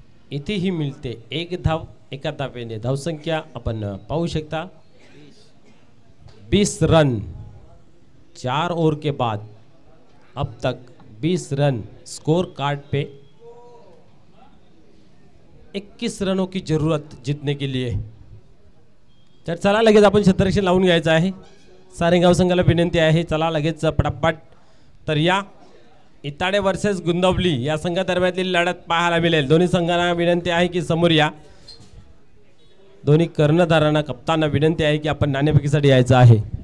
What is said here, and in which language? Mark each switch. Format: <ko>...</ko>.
<mr>इथेही मिळते एक धाव एका धावेने. धावसंख्या आपण पाहू शकता</mr> <hi>20 रन 4 ओवर के बाद अब तक 20 रन स्कोर कार्ड पे 21 रनों की जरूरत जीतने के लिए.</hi> <mr>तर चला लगेच आपण क्षेत्ररक्षण लावून घ्यायचं आहे. सारेगाव संघाला विनंती आहे, चला लगेच पटापट. तर या इताडे वर्सेस गुंदवली या संघादरम्यानली लढत पाहायला मिळेल. दोन्ही संघांना विनंती आहे की समोर या. दोन्ही कर्णधारांना कप्तांना विनंती आहे की आपण नाणेफेकीसाठी यायचं आहे.</mr>